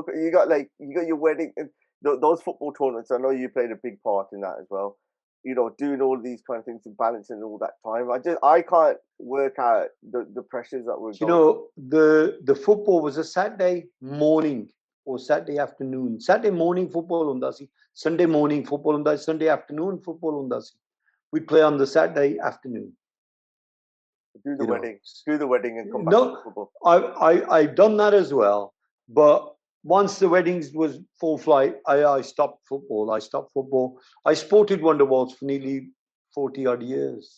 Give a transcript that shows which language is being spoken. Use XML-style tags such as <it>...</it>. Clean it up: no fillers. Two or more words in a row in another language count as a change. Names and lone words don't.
<en>You got your wedding and those football tournaments. I know you played a big part in that as well. Doing all these kind of things and balancing all that time. I can't work out the pressures that were. The football was a Saturday morning or Saturday afternoon. Saturday morning football</en> <pa>ਹੁੰਦਾ ਸੀ,</pa> <en>Sunday morning football</en> <pa>ਹੁੰਦਾ ਸੀ,</pa> <en>Sunday afternoon football</en> <pa>ਹੁੰਦਾ ਸੀ.</pa> <en>We'd play on the Saturday afternoon. Do the wedding and come back to No, football. I've done that as well. But once the weddings was full flight, I stopped football. I sported Wonderwalls for nearly 40 odd years.</en>